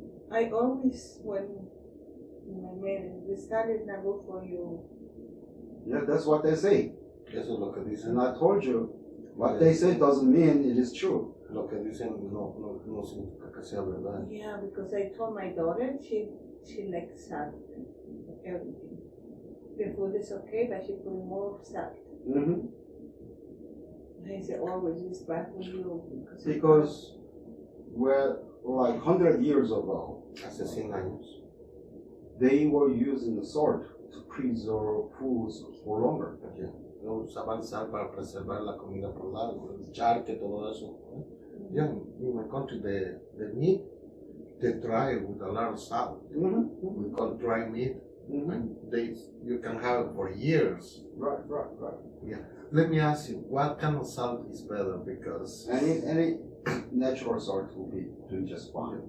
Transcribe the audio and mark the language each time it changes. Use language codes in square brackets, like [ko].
[en] I always, when my medicine, the salt is not good for you. Yeah, that's what they say. [es] Eso es lo que dicen. [en] And I told you, what they say doesn't mean it is true. [es] Lo que dicen no significa que sea verdad. [en] Yeah, because I told my daughter she likes salt, everything. The food is okay, but she put more salt. I said, always it's bad for you. Because we're like 100 years ago, [es] Hace 100 años, [en] they were using salt to preserve foods for longer. [es] Usaban sal para preservar la comida por largo, el charque, todo eso. [en] Yeah, in my country, the meat, they dry it with a lot of salt. We call it dry meat. And you can have it for years. Right. Yeah. Let me ask you, what kind of salt is better? Because any natural salt will be doing just fine.